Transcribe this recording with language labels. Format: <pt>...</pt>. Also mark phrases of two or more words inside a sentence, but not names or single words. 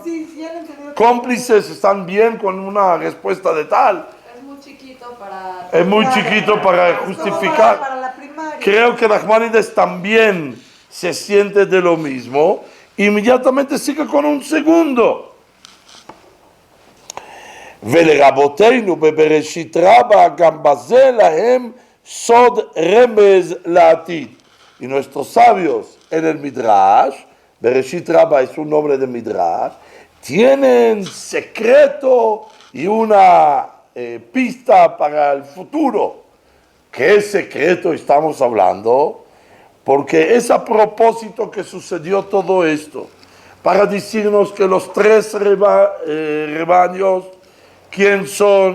<es>Sí, ya lo entendí. cómplices, están bien con una respuesta de tal. Es muy chiquito para... Es muy chiquito para justificar. Para la primaria. Creo que Nachmanides también se siente de lo mismo. Inmediatamente sigue con un segundo.</es> <he>ולרבותינו בבראשית רבה גם בזה להם סוד רמז לעתיד.</he> <es>Y nuestros sabios en el Midrash, Bereshit Rabba es un nombre de Midrash, tienen secreto y una pista para el futuro. ¿Qué secreto estamos hablando? Porque es a propósito que sucedió todo esto, para decirnos que los 3 rebaños, ¿quién son?</es>